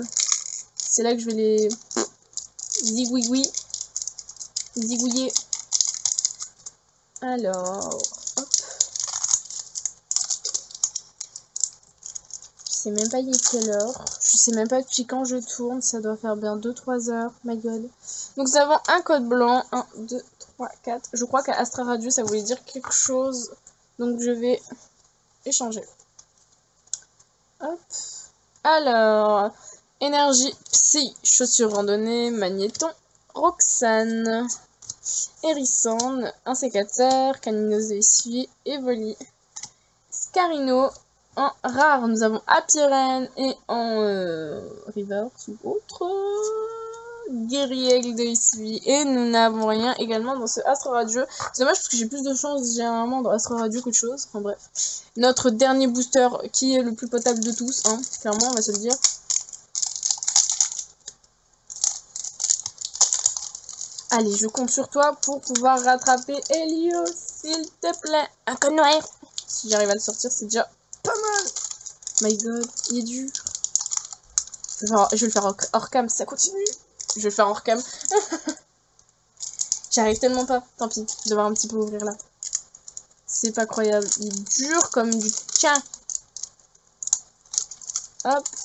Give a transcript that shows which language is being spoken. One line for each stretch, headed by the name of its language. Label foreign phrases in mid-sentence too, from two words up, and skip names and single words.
French: C'est là que je vais les zigouiller. Alors, hop. Je sais même pas il est quelle heure. Je sais même pas depuis quand je tourne. Ça doit faire bien 2-3 heures.
English: My god.
French: Donc nous avons un code blanc. 1, 2, 3, 4. Je crois qu'à Astra Radio, ça voulait dire quelque chose. Donc je vais échanger. Hop. Alors, énergie psy, chaussure randonnée, magnéton, Roxane, Hérissande, un sécateur, canineuse de essuie, Evoli, Scarino. En rare, nous avons Apirène et en reverse ou autre, Guerriègle de essuie. Et nous n'avons rien également dans ce Astre Radieux. C'est dommage parce que j'ai plus de chance généralement dans Astre Radieux qu'autre chose. Enfin bref. Notre dernier booster qui est le plus potable de tous, hein, clairement, on va se le dire. Allez, je compte sur toi pour pouvoir rattraper Helio, s'il te plaît. Un code noir. Si j'arrive à le sortir, c'est déjà pas mal.
English: My god,
French: il est dur. Je vais le faire hors cam si ça continue. Je vais le faire hors cam. J'arrive tellement pas. Tant pis, je vais devoir un petit peu ouvrir là. C'est pas croyable. Il est dur comme du tien. Hop.